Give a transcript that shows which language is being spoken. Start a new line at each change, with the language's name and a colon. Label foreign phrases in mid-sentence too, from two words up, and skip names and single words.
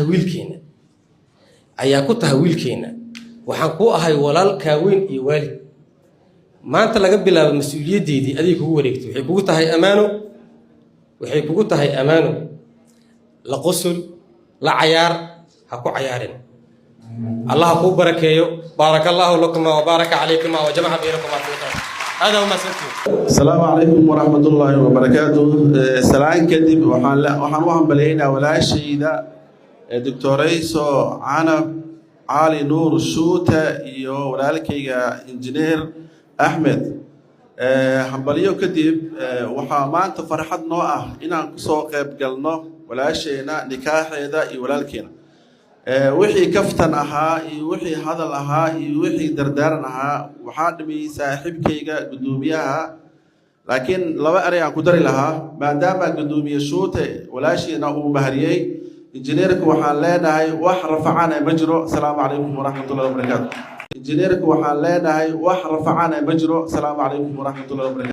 Somali: ku tahay wiilkeena waxaan ku ahay walaalka weyn iyo waalid maanta laga bilaabo mas'uuliyadeedii adiga kugu wareegto waxay kugu tahay amaano la qusul la cayaar ha ku cayaarin Allah ku barakeeyo
Arabic: بارك الله لكم وبارك عليكم وجمع بينكم في خير
Somali: hada ma santu
Arabic: السلام عليكم ورحمة الله وبركاته
Somali: salaan kadib waxaan u hambalyeynaa walaashayda Dr. Canab Cali Nuur Shuuta iyo walaalkayga injineer Ahmed hambalyo kadib waxaa maanta farxad noo ah inaan ku soo qayb galno walaasheena nikaaxeeda iyo walaalkeena wixii kaftan ahaa iyo wixii hadal ahaa iyo wixii dardaaran ahaa waxaa dhimay saaxiibkayga gudoomiyaha laakiin laba eray aan ku dari lahaa maadaama gudoomiye Shuute walaasheena uu mahariyay injineerku waxaan leenahay wax rafacana ma jiro
Arabic: السلام عليكم ورحمة الله وبركاته
Somali: injineerku waxaan leenahay wax rafacana ma jiro
Arabic: السلام عليكم ورحمة الله وبركاته